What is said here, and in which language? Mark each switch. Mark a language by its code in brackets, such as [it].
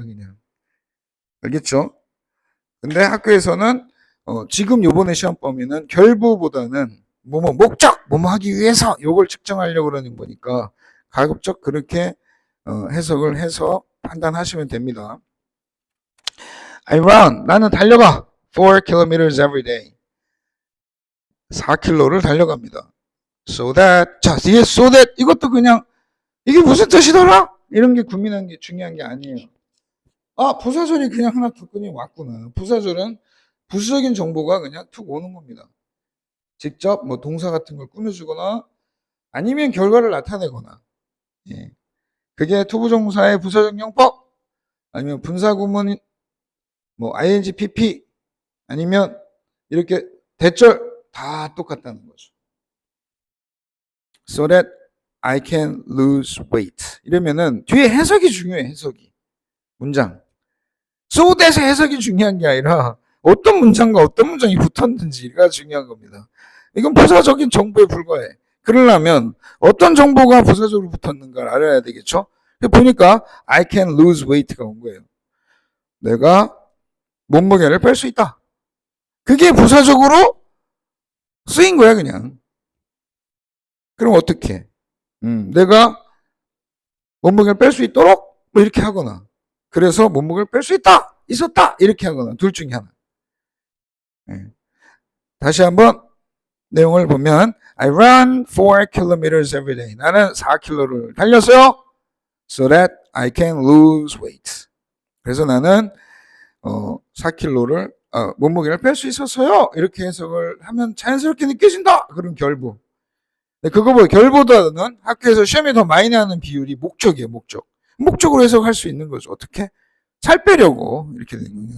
[ko] 그냥 알겠죠? 근데 학교에서는 지금 요번에 시험 범위는 결부보다는 뭐뭐 목적 뭐뭐 하기 위해서 요걸 측정하려고 그러는 거니까 가급적 그렇게 해석을 해서 판단하시면 됩니다. [en] I run [ko] 나는 달려가 [en] 4 kilometers every day [ko] 4km를 달려갑니다. So that 자 뒤에 so that 이것도 그냥 이게 무슨 뜻이더라? 이런 게 고민하는 게 중요한 게 아니에요. 아 부사절이 그냥 하나 툭근이 왔구나. 부사절은 부수적인 정보가 그냥 툭 오는 겁니다. 직접 뭐 동사 같은 걸 꾸며주거나 아니면 결과를 나타내거나 예. 그게 투부정사의 부사적 용법 아니면 분사구문 뭐 ing, pp 아니면 이렇게 대절 다 똑같다는 거죠. [en] So that I can lose weight [ko] 이러면은 뒤에 해석이 중요해. 해석이 문장 so that의 해석이 중요한 게 아니라 어떤 문장과 어떤 문장이 붙었는지가 중요한 겁니다. 이건 부사적인 정보에 불과해. 그러려면 어떤 정보가 부사적으로 붙었는가를 알아야 되겠죠. 보니까 [en] I can lose weight [ko] 가 온 거예요. 내가 몸무게를 뺄 수 있다. 그게 부사적으로 쓰인 거야 그냥. 그럼 어떻게? 내가 몸무게를 뺄 수 있도록 뭐 이렇게 하거나, 그래서 몸무게를 뺄 수 있었다 이렇게 하거나, 둘 중에 하나. [en] 다시 한번 내용을 보면 I run 4 kilometers every day. [ko] 나는 4km를 달렸어요. [en] So that I can lose weight. [ko] 그래서 나는 4kg를 몸무게를 뺄 수 있었어요. 이렇게 해석을 하면 자연스럽게 느껴진다. 그런 결부. 그거보다 결보다는 학교에서 시험에 더 많이 나는 비율이 목적이에요. 목적으로 해석할 수 있는 거죠. 어떻게? 살 빼려고 이렇게 되는 거예요.